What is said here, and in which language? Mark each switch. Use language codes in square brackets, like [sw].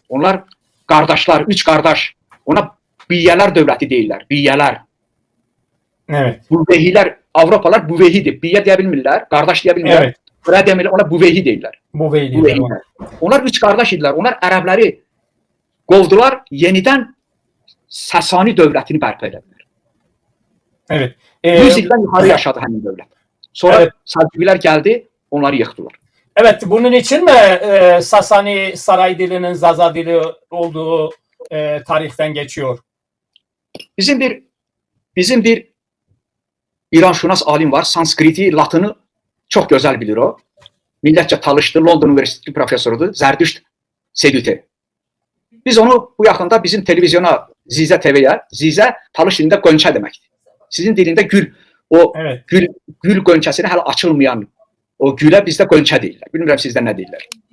[az] Onlar qardaşlar, 3 qardaş. Ona Biyyələr dövləti deyirlər, Biyyələr. [tr] Evet. [az] Buvehilər, Avropalar Buvehidir. Biyyə deyə bilmirlər, qardaş deyə bilmirlər. [tr] Evet. [az] Bura demirlər, ona Buvehi deyirlər. Buvehilər. Onlar 3 qardaş idilər. Onlar ərəbləri qovdular, yenidən Sasani dövlətini bərpa edilər. [tr] Evet. [az] 100 ildən yuxarı yaşadı həmin dövlət. Sonra [tr] Evet. [az] Səlcüqlər gəldi, onları yıxdılar. [tr] Evet, bunun için mi Sasani saray dilinin Zaza dili olduğu tarihten geçiyor? [az] Bizim bir İranşünas alim var. Sanskriti, Latını çox gözəl bilir o. Millətcə Talışdı, London Universiteti professorudur. Zərdüşt Sedüte. Biz onu bu yaxında bizim televizyona, Zizə TV-yə, Zizə Talış dilində qönçə deməkdir. Sizin dilində gül, o [tr] Evet. [az] gül qönçəsini hələ açılmayan o gülə bizdə qönçə deyirlər. Bilmirəm sizdə nə deyirlər.